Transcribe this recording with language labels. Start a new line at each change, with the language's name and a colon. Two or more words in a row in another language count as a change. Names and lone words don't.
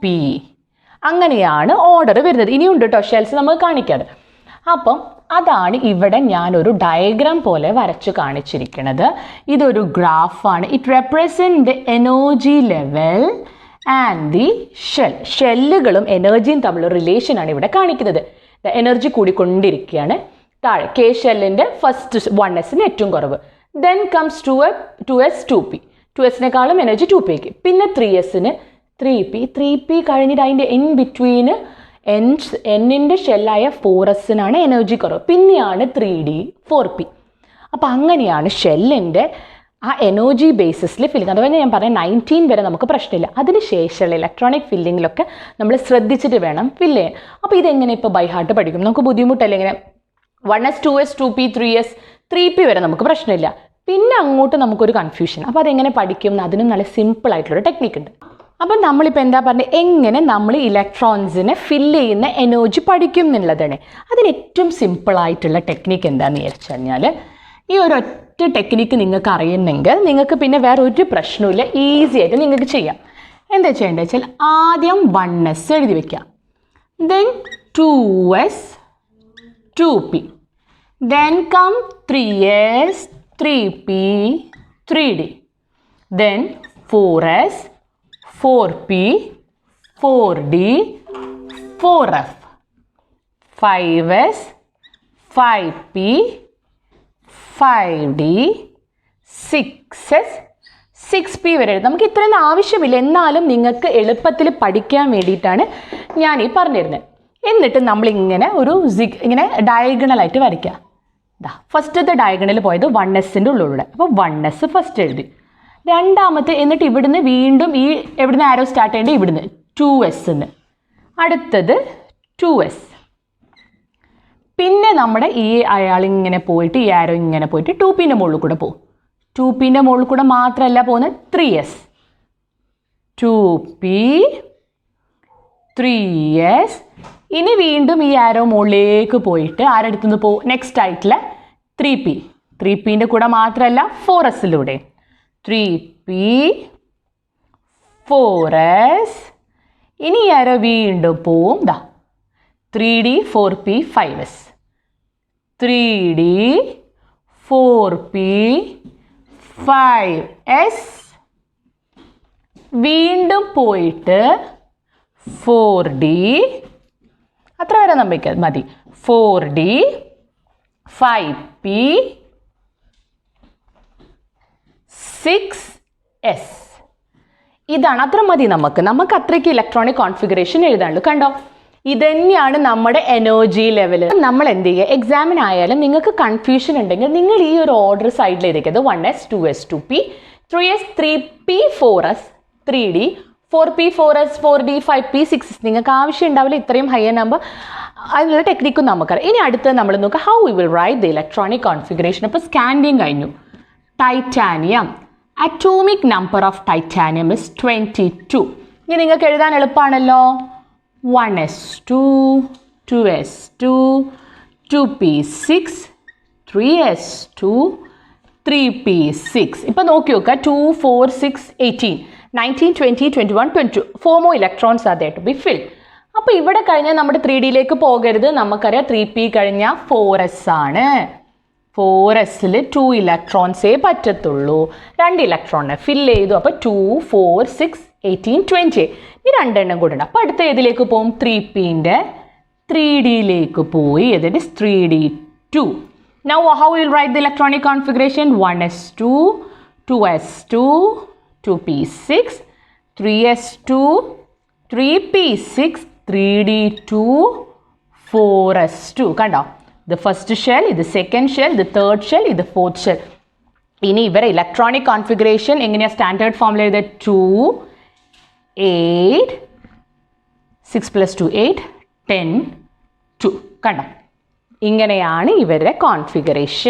Malayalam: അങ്ങനെയാണ് ഓർഡർ വരുന്നത്. ഇനിയുണ്ട് കേട്ടോ ഷെൽസ് നമുക്ക് കാണിക്കാതെ. അപ്പം അതാണ് ഇവിടെ ഞാനൊരു ഡയഗ്രാം പോലെ വരച്ച് കാണിച്ചിരിക്കുന്നത്. ഇതൊരു ഗ്രാഫാണ്.
English: It represent the energy level and the shell.
Malayalam: ഷെല്ലുകളും എനർജിയും തമ്മിലുള്ള റിലേഷനാണ് ഇവിടെ കാണിക്കുന്നത്. എനർജി കൂടിക്കൊണ്ടിരിക്കുകയാണ്. താഴെ കെ ഷെല്ലിൻ്റെ ഫസ്റ്റ് 1s ഏറ്റവും കുറവ്.
English: then comes 2s 2p.
Malayalam: 2sനേക്കാളും എനർജി 2pക്ക്. പിന്നെ 3sന് 3p കഴിഞ്ഞിട്ട് അതിൻ്റെ
English: in between
Malayalam: എന്നിൻ്റെ ഷെല്ലായ 4sനാണ് എനർജി കുറവ്. പിന്നെയാണ് 3d 4p. അപ്പോൾ അങ്ങനെയാണ് ഷെല്ലിൻ്റെ ആ
English: energy basis
Malayalam: ഫില്ലിങ്. അതുപോലെ ഞാൻ പറഞ്ഞ 19 വരെ നമുക്ക് പ്രശ്നമില്ല. അതിന് ശേഷമുള്ള
English: electronic filling
Malayalam: നമ്മൾ ശ്രദ്ധിച്ചിട്ട് വേണം ഫില്ല് ചെയ്യാൻ. അപ്പോൾ ഇതെങ്ങനെ ഇപ്പോൾ
English: by heart
Malayalam: പഠിക്കും? നമുക്ക് ബുദ്ധിമുട്ടല്ല. ഇങ്ങനെ 1s 2s 2p 3s 3p വരെ നമുക്ക് പ്രശ്നമില്ല. പിന്നെ അങ്ങോട്ട് നമുക്കൊരു കൺഫ്യൂഷൻ. അപ്പോൾ അതെങ്ങനെ പഠിക്കും? അതിനും നല്ല സിമ്പിൾ ആയിട്ടുള്ളൊരു ടെക്നിക്ക് ഉണ്ട്. അപ്പം നമ്മളിപ്പോൾ എന്താ പറഞ്ഞത്, എങ്ങനെ നമ്മൾ ഇലക്ട്രോൺസിനെ ഫില്ല് ചെയ്യുന്ന എനർജി പഠിക്കും എന്നുള്ളതാണ്. അതിന് ഏറ്റവും സിമ്പിളായിട്ടുള്ള ടെക്നിക്ക് എന്താണെന്ന് വിചാരിച്ചു കഴിഞ്ഞാൽ, ഈ ഒരൊറ്റ ടെക്നിക്ക് നിങ്ങൾക്ക് അറിയുന്നെങ്കിൽ നിങ്ങൾക്ക് പിന്നെ വേറെ ഒരു പ്രശ്നമില്ല, ഈസി ആയിട്ട് നിങ്ങൾക്ക് ചെയ്യാം. എന്താ ചെയ്യേണ്ടത് വെച്ചാൽ ആദ്യം 1s എഴുതി വയ്ക്കാം.
English: ദെൻ 2s 2p. then come 3s 3p 3d. ദെൻ 4s 4p 4d 4f.
Malayalam: 5s 5p 5d 6s 6p വരെ. നമുക്ക് ഇത്രയൊന്നും ആവശ്യമില്ല, എന്നാലും നിങ്ങൾക്ക് എളുപ്പത്തിൽ പഠിക്കാൻ വേണ്ടിയിട്ടാണ് ഞാൻ ഈ പറഞ്ഞിരുന്നത്. എന്നിട്ട് നമ്മളിങ്ങനെ ഒരു ഇങ്ങനെ ഡയഗണലായിട്ട് വരയ്ക്കുക. ഫസ്റ്റത്തെ ഡയഗണൽ പോയത് 1sൻ്റെ ഉള്ളിലൂടെ. അപ്പോൾ 1s ഫസ്റ്റ് എഴുതി. രണ്ടാമത്തെ എന്നിട്ട് ഇവിടുന്ന് വീണ്ടും ഈ എവിടുന്ന് ആരോ സ്റ്റാർട്ട് ചെയ്യേണ്ടത് ഇവിടുന്ന് 2sന്ന്. അടുത്തത് 2s. പിന്നെ നമ്മുടെ ഈ അയാളിങ്ങനെ പോയിട്ട് ഈ ആരോ ഇങ്ങനെ പോയിട്ട് 2pൻ്റെ മുകളിൽ കൂടെ പോകും. 2pൻ്റെ മുകളിൽ കൂടെ മാത്രമല്ല പോകുന്നത് 3s 2p 3s. ഇനി വീണ്ടും ഈ ആരോ മുകളിലേക്ക് പോയിട്ട് ആരടുത്തുനിന്ന് പോകും? നെക്സ്റ്റ് ആയിട്ടുള്ള 3p. 3pൻ്റെ കൂടെ മാത്രമല്ല 4sലൂടെ 3p 4s. ഇനി ആരോ വീണ്ടും പോവും 3d 4p 5s 3d 4p 5s. വീണ്ടും പോയിട്ട് 4d. അത്ര വരെ നമുക്ക് മതി. 4d 5p 6s. ഇതാണ്, അത്ര മതി നമുക്ക് അത്രയ്ക്ക്
English: electronic configuration
Malayalam: എഴുതാനുള്ളൂ. കണ്ടോ, ഇതന്നെയാണ് നമ്മുടെ എനർജി ലെവൽ. നമ്മൾ എന്ത് ചെയ്യുക, എക്സാമിനായാലും നിങ്ങൾക്ക് കൺഫ്യൂഷൻ ഉണ്ടെങ്കിൽ നിങ്ങൾ ഈ ഒരു
English: order side
Malayalam: എഴുതിയത് 1s 2s 2p 3s 3p 4s 3d 4p 4s 4d 5p 6s. നിങ്ങൾക്ക് ആവശ്യം ഉണ്ടാവില്ല ഇത്രയും
English: higher number.
Malayalam: അതിനുള്ള ടെക്നിക്കും നമുക്കറിയാം. ഇനി അടുത്ത് നമ്മൾ നോക്കുക,
English: how we will write the electronic configuration.
Malayalam: അപ്പോൾ സ്കാൻഡിയം കഴിഞ്ഞു. ടൈറ്റാനിയം.
English: atomic number of titanium is 22.
Malayalam: ഇനി നിങ്ങൾക്ക് എഴുതാൻ എളുപ്പമാണല്ലോ. 1s2 2s2 2p6 3s2 3p6. ഇപ്പം നോക്കി നോക്കുക,
English: 2 4 6 18 19 20 21 22 4 more electrons are there to be filled.
Malayalam: അപ്പോൾ ഇവിടെ കഴിഞ്ഞാൽ നമ്മുടെ 3Dയിലേക്ക് പോകരുത്. നമുക്കറിയാം 3p കഴിഞ്ഞാൽ 4s ആണ്. 4sൽ 2 ഇലക്ട്രോൺസേ പറ്റത്തുള്ളൂ. 2 ഇലക്ട്രോണിനെ ഫില്ല് ചെയ്തു. അപ്പോൾ 2 4 6 18 20 ഈ രണ്ടെണ്ണം കൂടെ ഉണ്ട്. അപ്പോൾ അടുത്ത ഏതിലേക്ക് പോകും? 3pൻ്റെ 3Dയിലേക്ക് പോയി.
English: that is 3d2. Now how we will write the electronic configuration?
Malayalam: 1s2 2s2 2p6 3s2 3p6 3d2 4s2 കണ്ടോ ഇത്
English: first shell
Malayalam: ഇത്
English: second shell
Malayalam: ഇത്
English: third shell
Malayalam: ഇത്
English: fourth shell
Malayalam: ഇനി ഇവരെ
English: electronic configuration
Malayalam: എങ്ങനെയാണ്
English: standard form
Malayalam: എഴുതുക 2 8 6 + 2 8 10 2 കണ്ടോ ഇങ്ങനെയാണ് ഇവരുടെ കോൺഫിഗറേഷൻ.